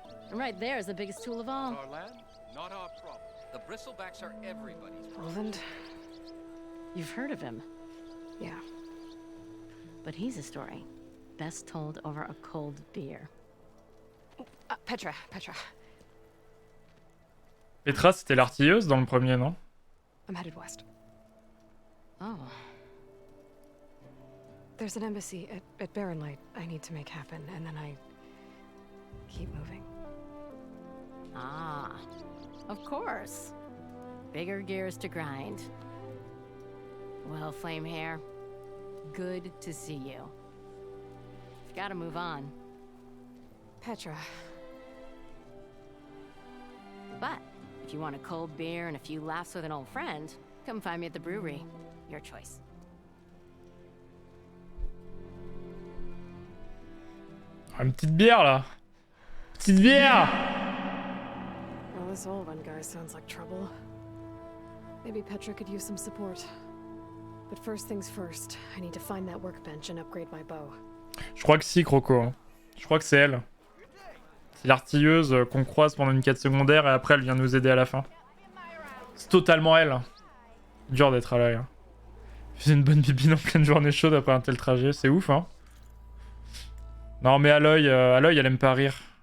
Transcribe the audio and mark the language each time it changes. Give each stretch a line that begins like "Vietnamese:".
English: And right there is the biggest tool of all. Our land, not our problem. The bristlebacks are everybody's problem. Roland? You've heard of him, Yeah. but he's a story best told over a cold beer. Petra.
French: Petra, c'était l'artilleuse dans le premier, non?
English: I'm headed west. Oh, There's an embassy at Barren Light I need to make happen, and then I keep moving. ah, of course. Bigger gears to grind. Well, Flamehair, good to see you. You've got to move on. Petra. But if you want a cold beer and a few laughs with an old friend, come find me at the brewery. Your choice.
French: Ah, une petite bière là. Petite bière.
English: Well, this Olvan guy sounds like trouble. Maybe Petra could use some support. But first things first, I need to find that workbench and upgrade my bow.
French: Je crois que si, Croco. Hein. Je crois que c'est elle. C'est l'artilleuse qu'on croise pendant une quête secondaire et après elle vient nous aider à la fin. C'est totalement elle. Dur d'être à l'œil. Hein. Faisait une bonne bibine en pleine journée chaude après un tel trajet. C'est ouf, hein. Non, mais à l'œil, elle aime pas rire.